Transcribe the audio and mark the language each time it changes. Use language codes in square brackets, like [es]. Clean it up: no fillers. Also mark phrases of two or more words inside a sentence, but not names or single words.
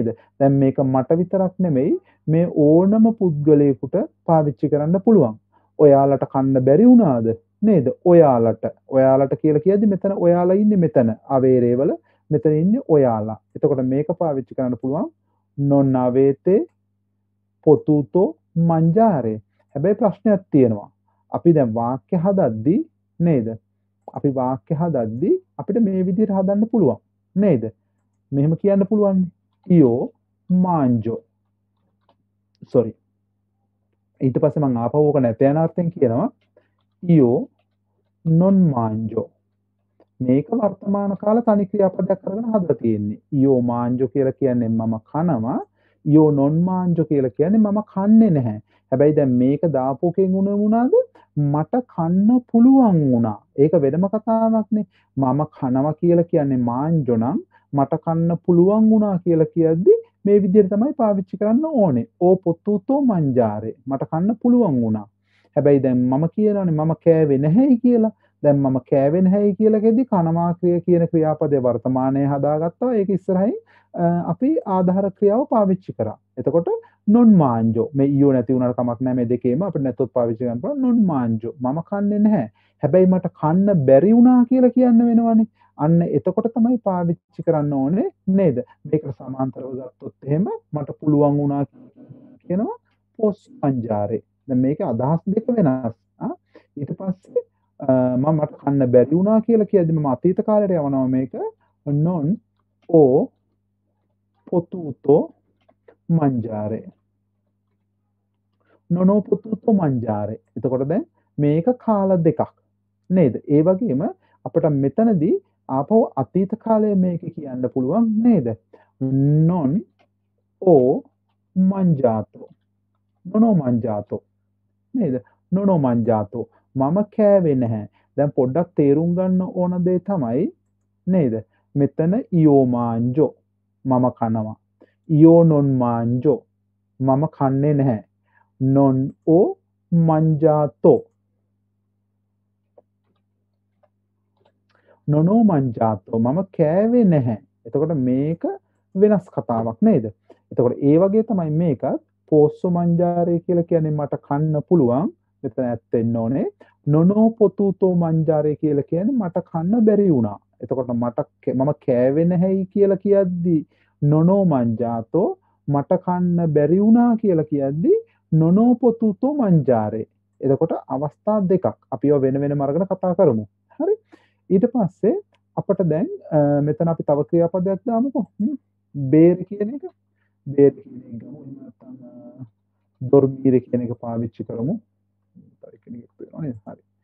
[si] දැන් මේක මට විතරක් නෙමෙයි මේ ඕනම පුද්ගලයෙකුට පාවිච්චි කරන්න පුළුවන්. ඔයාලට කන්න බැරි වුණාද? නේද? ඔයාලට කියලා කියද්දි මෙතන ඔයාලා ඉන්නේ මෙතන අවේරේ වල මෙතන ඉන්නේ ඔයාලා. එතකොට මේක පාවිච්චි කරන්න පුළුවන් [it] non avete potuto mangiare. [si] හැබැයි ප්‍රශ්නයක් තියෙනවා. අපි දැන් වාක්‍ය හදද්දි නේද? අපි වාක්‍ය හදද්දි අපිට මේ විදිහට හදන්න පුළුවන්. නේද? මෙහෙම කියන්න පුළුවන්. [it] io mangio. [si] sorry. ඊට පස්සේ මම ආපහු ඕක නැත යන අර්ථයෙන් කියනවා [it] io non mangio. [si] මේක වර්තමාන කාල තනි ක්‍රියාපදයක් කරගෙන හදලා තියෙන්නේ. [it] io mangio [si] කියලා කියන්නේ මම කනවා. [it] io non mangio [si] කියලා කියන්නේ මම කන්නේ නැහැ. හැබැයි දැන් මේක දාපුවකින් වුණාද මට කන්න පුළුවන් වුණා. ඒක වෙනම කතාවක්නේ. මම කනවා කියලා කියන්නේ මාංජෝ නම් මට කන්න පුළුවන් වුණා කියලා කියද්දි මේ විදිහට තමයි පාවිච්චි කරන්න ඕනේ. [it] ho potuto mangiare. [si] මට කන්න පුළුවන් වුණා. හැබැයි දැන් මම කියනවානේ මම කෑවේ නැහැයි කියලා. දැන් මම කෑවේ නැහැයි කියලා කියද්දි කනවා කියන ක්‍රියාපදේ වර්තමානයේ හදාගත්තා. ඒක ඉස්සරහින් අපි ආධාර ක්‍රියාව පාවිච්චි කරා. එතකොට [it] non mangio [si] මේ ඊයෝ නැති වුණාට කමක් නැහැ මේ දෙකේම අපිට නැතොත් පාවිච්චි කරන්න පුළුවන් [it] non mangio [si] මම කන්නේ නැහැ. හැබැයි මට කන්න බැරි වුණා කියලා කියන්න වෙනවනේ. අන්න එතකොට තමයි පාවිච්චි කරන්න ඕනේ නේද? මේකට සමාන්තරව ගත්තොත් එහෙම මට පුළුවන් වුණා කියනවා පොස් පංජාරේ. දැන් මේකේ අදහස් දෙක වෙනස්. ඊට පස්සේ මට කන්න බැරි වුණා කියලා කියද්දි මම අතීත කාලයට යවනවා මේක [it] non o potuto mangiare. non ho potuto mangiare. [si] එතකොට දැන් මේක කාල දෙකක් නේද? ඒ වගේම අපිට මෙතනදී ආපහු අතීත කාලය මේක කියන්න පුළුවන් නේද? [it] non ho mangiato. non ho mangiato. නේද? non ho mangiato. [si] මම කෑවේ නැහැ. දැන් පොඩ්ඩක් තේරුම් ගන්න ඕන දේ තමයි නේද? මෙතන [it] io mangio [si] මම කනවා. [it] io non mangio [si] මම කන්නේ නැහැ. [it] non ho mangiato. non ho mangiato [si] මම කෑවේ නැහැ. එතකොට මේක වෙනස් කතාවක් නේද? එතකොට ඒ වගේ තමයි මේකත් [it] posso mangiare [si] කියලා කියන්නේ මට කන්න පුළුවන්. මෙතන ඇත්ත වෙන්න ඕනේ. [it] non ho potuto mangiare [si] කියලා කියන්නේ මට කන්න බැරි වුණා. එතකොට මම කෑවේ නැහැයි කියලා කියද්දි [it] non ho mangiato [si] මට කන්න බැරි වුණා කියලා කියද්දි [it] non ho potuto mangiare. [si] එතකොට අවස්ථා දෙකක්. අපි ඒවා වෙන වෙනම අරගෙන කතා කරමු. හරි? ඊට පස්සේ අපිට දැන් මෙතන අපි තව ක්‍රියාපදයක් දාමුකෝ. බේර කියන එක. බේර කියන එක ගමු. නැත්නම් dormire කියන එක පාවිච්චි කරමු. කෙනෙක් වෙනවා නේද? හරි.